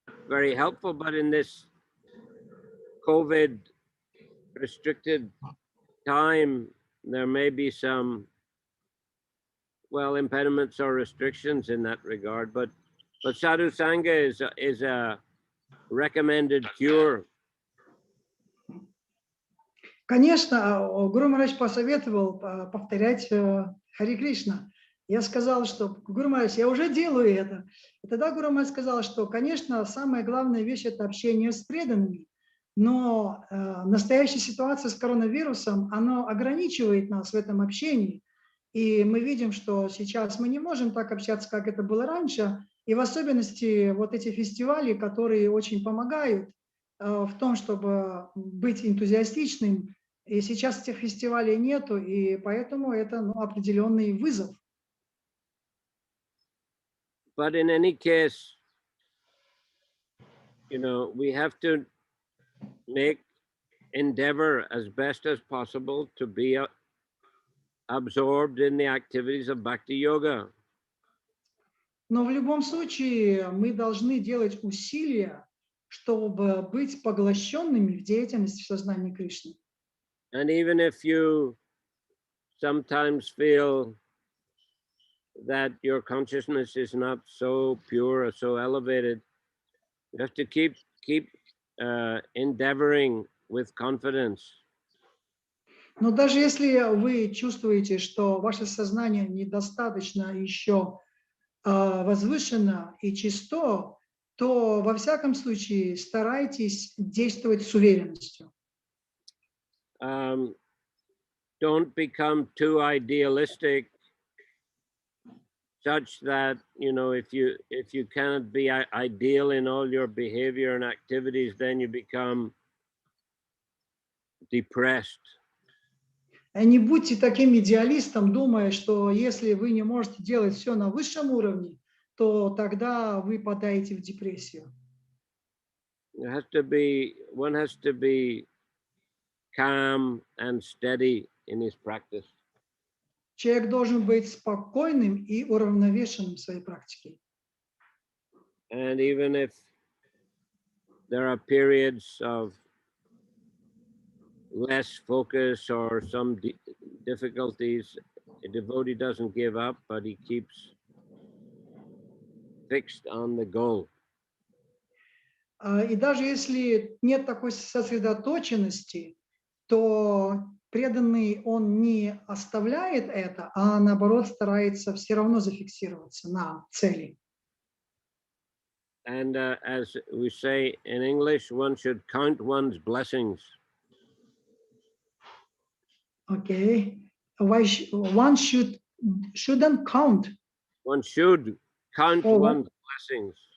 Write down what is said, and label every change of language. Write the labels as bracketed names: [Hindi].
[English] very helpful, but in this COVID restricted time, there may be some, well, impediments or restrictions in that regard, but sadhu sangha is a recommended cure. [Russian] Конечно, Гуру Махарадж посоветовал повторять Хари Кришна. Я сказал, что Гуру Махарадж, я уже делаю это. И тогда Гуру Махарадж сказал, что, конечно, самая главная вещь – это общение с преданными. Но настоящая ситуация с коронавирусом, она ограничивает нас в этом общении. И мы видим, что сейчас мы не можем так общаться, как это было раньше. И в особенности вот эти фестивали, которые очень помогают в том, чтобы быть энтузиастичным. И сейчас этих фестивалей нету, и поэтому это определенный вызов. [English] But in any case, you know, we have to make endeavor as best as possible to be absorbed in the activities of bhakti yoga. [Russian] Но в любом случае мы должны делать усилия, чтобы быть поглощенными в деятельности в сознании Кришны. [English] And even if you sometimes feel that your consciousness is not so pure or so elevated, you have to keep endeavoring with confidence. [Russian] Но даже если вы чувствуете, что ваше сознание недостаточно еще возвышено и чисто, то во всяком случае старайтесь действовать с уверенностью. [English] Don't become too idealistic, such that, you know, if you cannot be ideal in all your behavior and activities, then you become depressed. [Russian] Не будьте таким идеалистом, думая, что если вы не можете делать все на высшем уровне, то тогда вы попадаете в депрессию. [English] One has to be calm and steady in his practice. [Russian] Человек должен быть спокойным и уравновешенным в своей практике. [English] And even if there are periods of less focus or some difficulties, a devotee doesn't give up, but he keeps fixed on the goal. [Russian] И даже если нет такой сосредоточенности, то преданный, он не оставляет это, а наоборот старается все равно зафиксироваться на цели. [English] And as we say in English, one should count one's blessings. Okay. One shouldn't count. One should count one's blessings.